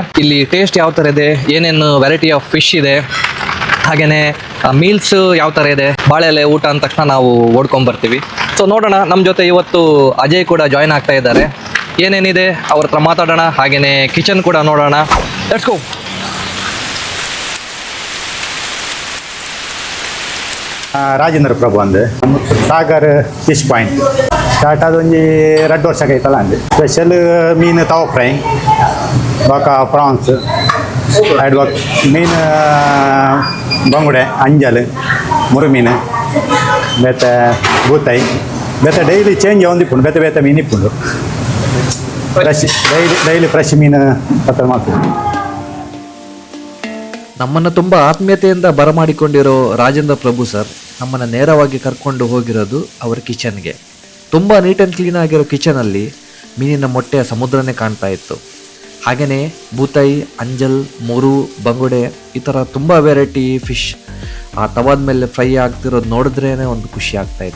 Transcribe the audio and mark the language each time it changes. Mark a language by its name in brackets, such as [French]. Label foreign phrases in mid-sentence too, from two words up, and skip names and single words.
[Kannada] ಇಲ್ಲಿ ಟೇಸ್ಟ್ ಯಾವ ಥರ ಇದೆ, ಏನೇನು [English] variety of fish [Kannada] ಇದೆ, ಹಾಗೆಯೇ ಮೀಲ್ಸ್ ಯಾವ ಥರ ಇದೆ, ಬಾಳೆ ಎಲೆ ಊಟ ಅಂದ ತಕ್ಷಣ ನಾವು ಓಡ್ಕೊಂಬರ್ತೀವಿ. ಸೊ ನೋಡೋಣ, ನಮ್ಮ ಜೊತೆ ಇವತ್ತು ಅಜಯ್ ಕೂಡ ಜಾಯ್ನ್ ಆಗ್ತಾ ಇದ್ದಾರೆ. ಏನೇನಿದೆ ಅವ್ರ ಹತ್ರ ಮಾತಾಡೋಣ, ಹಾಗೆಯೇ ಕಿಚನ್ ಕೂಡ ನೋಡೋಣ. [English] Let's go. [Tulu] ರಾಜೇಂದ್ರ ಪ್ರಭು ಅಂದೆ ಸಾಗರ್ ಫಿಶ್ ಪಾಯಿಂಟ್ ಸ್ಟಾರ್ಟ್ ಆದ ಒಂಜಿ 2 ವರ್ಷ ಆಯ್ತಲ್ಲ ಅಂದೆ. ಸ್ಪೆಷಲ್ ಮೀನು ತವ ಫ್ರೈ, ಬಾಕ ಪ್ರಾನ್ಸ್, ಬಾಕ ಮೀನು ಬಂಗುಡೆ, ಅಂಜಲ್, ಮುರುಮೀನು, ಬೇತೆ ಬೂತಾಯಿ, ಬೇತೆ [English] daily change [Tulu] ಒಂದಿಪ್ಪುಂಡು, ಬೇತೆ ಬೇತೆ ಮೀನು ಇಪ್ಪುಂಡು. [English] fresh daily fresh [Kannada] ಮೀನು ಹತ್ರ ಮಾಡ್ತೀವಿ. ನಮ್ಮನ್ನು ತುಂಬ ಆತ್ಮೀಯತೆಯಿಂದ ಬರಮಾಡಿಕೊಂಡಿರೋ ರಾಜೇಂದ್ರ ಪ್ರಭು ಸರ್ ನಮ್ಮನ್ನು ನೇರವಾಗಿ ಕರ್ಕೊಂಡು ಹೋಗಿರೋದು ಅವರ ಕಿಚನ್ಗೆ. ತುಂಬ [English] neat and clean [Kannada] ಆಗಿರೋ ಕಿಚನಲ್ಲಿ ಮೀನಿನ ಮೊಟ್ಟೆಯ ಸಮುದ್ರನೇ ಕಾಣ್ತಾ ಇತ್ತು. ಹಾಗೆಯೇ ಬೂತಾಯಿ, ಅಂಜಲ್, ಮುರು, ಬಂಗುಡೆ ಈ ಥರ ತುಂಬ [English] variety fish [Kannada] ಆ ತವಾದ ಮೇಲೆ ಫ್ರೈ ಆಗ್ತಿರೋದು ನೋಡಿದ್ರೇ ಒಂದು ಖುಷಿ ಆಗ್ತಾಯಿತ್ತು.